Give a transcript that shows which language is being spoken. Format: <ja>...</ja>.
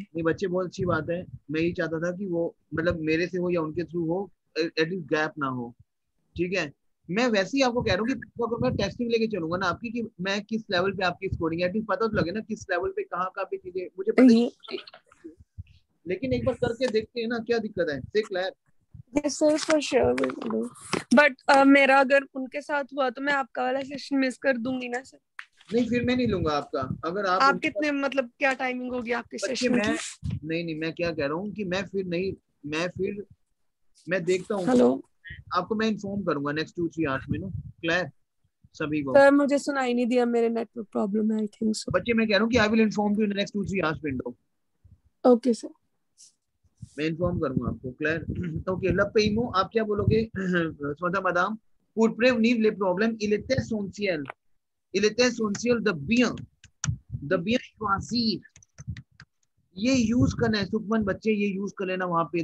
<hi>नहीं बच्चे, बहुत अच्छी बात है। मैं ही चाहता था कि वो मतलब मेरे से हो या उनके थ्रू हो, एटलीस्ट गैप ना हो। ठीक है, मैं वैसे ही आपको कह रहा हूँ कि अगर मैं टेस्टिंग लेके चलूंगा ना आपकी, कि मैं किस लेवल पे आपकी स्कोरिंग है, एटलीस्ट पता तो लगे ना किस लेवल पे कहाँ पे चीजें मुझे पता ही। लेकिन एक बार करके देखते हैं ना, क्या दिक्कत है। देख ले।</hi> <en>Yes sir, for sure we will do.</en> <hi>But मेरा अगर उनके साथ हुआ तो मैं आपका वाला सेशन मिस कर दूंगी ना सर? नहीं, फिर मैं नहीं लूंगा आपका। अगर आप कितने मतलब क्या टाइमिंग होगी आपके सेशन की? नहीं, मैं क्या कह रहा हूँ कि मैं देखता हूँ। हेलो, आपको मैं इन्फॉर्म करूंगा नेक्स्ट 2-3 आवर्स में ना। क्लियर सभी को? सर मुझे सुनाई नहीं दिया, मेरे नेटवर्क प्रॉब्लम है</hi> <en>I think so.</en> <hi>बच्चे मैं कह रहा हूँ कि</hi> <en>I will inform you in next 2-3 hours window.</en> <hi>Okay sir, मैं इन्फॉर्म करूंगा आपको। क्लियर। ओके, लपेइमो आप क्या बोलोगे?</hi> <fr>स्वतः मदाम, pour prevenir les problèmes, il est essentiel de bien choisir।</fr> <hi>ये यूज करना है सुखमन, बच्चे ये यूज कर लेना वहां पे।</hi>